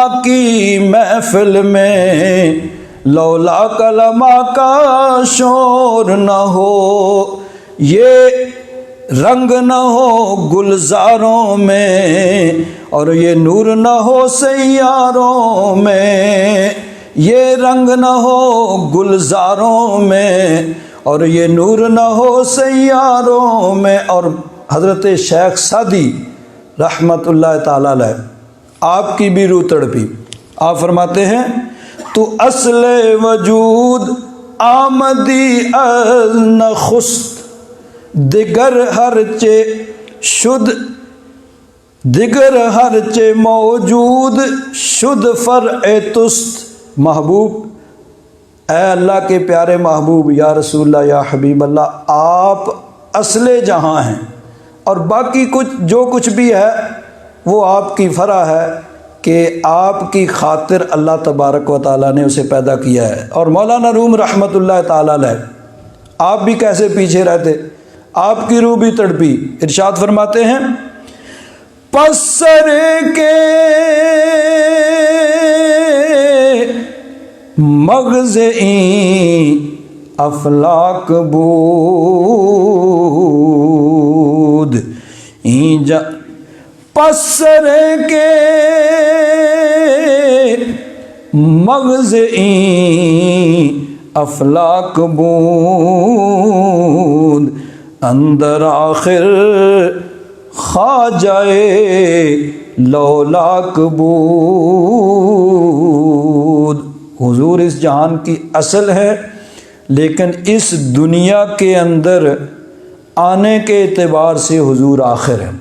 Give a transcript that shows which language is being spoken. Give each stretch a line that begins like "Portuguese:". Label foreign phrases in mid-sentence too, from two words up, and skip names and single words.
Urdu: کی محفل میں
Arabic: لولا کا لما
Urdu: کا شور نہ ہو، یہ رنگ نہ ہو گلزاروں میں اور یہ نور نہ ہو سیاروں میں، یہ رنگ نہ ہو گلزاروں میں اور یہ نور نہ ہو سیاروں میں۔ اور حضرت شیخ سعدی رحمت اللہ تعالی علیہ، آپ کی بھی روح تڑپی، آپ فرماتے ہیں،
Persian: تو اصل وجود آمدی از نخست، دیگر ہرچے شد دیگر ہرچے موجود شد فرع تست۔
Urdu: محبوب، اے اللہ کے پیارے محبوب، یا رسول اللہ، یا حبیب اللہ، آپ اصل جہاں ہیں اور باقی جو کچھ بھی ہے وہ آپ کی فرع ہے کہ آپ کی خاطر اللہ تبارک و تعالیٰ نے اسے پیدا کیا ہے۔ اور مولانا روم رحمت اللہ تعالیٰ علیہ، آپ بھی کیسے پیچھے رہتے، آپ کی روح بھی تڑپی۔ ارشاد فرماتے ہیں،
Persian: پسر کے مغز این افلاک بود، پسر کے مغز این افلاک بود، اندر آخر خواجہ لولاک بود۔
Urdu: حضور اس جہان کی اصل ہے، لیکن اس دنیا کے اندر آنے کے اعتبار سے حضور آخر ہیں۔